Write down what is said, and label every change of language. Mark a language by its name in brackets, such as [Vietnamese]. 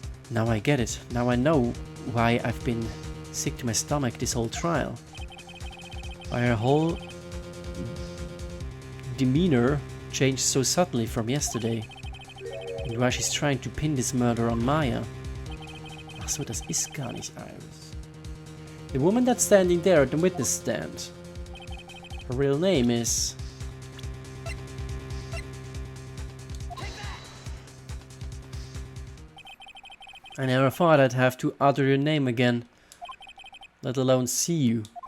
[English] Now I get it. Now I know why I've been sick to my stomach this whole trial. Why her whole demeanor changed so suddenly from yesterday. And why she's trying to pin this murder on Maya. [German] Ach so, das ist gar nicht Iris. [English] The woman that's standing there at the witness stand. Her real name is... I never thought I'd have to utter your name again, let alone see you.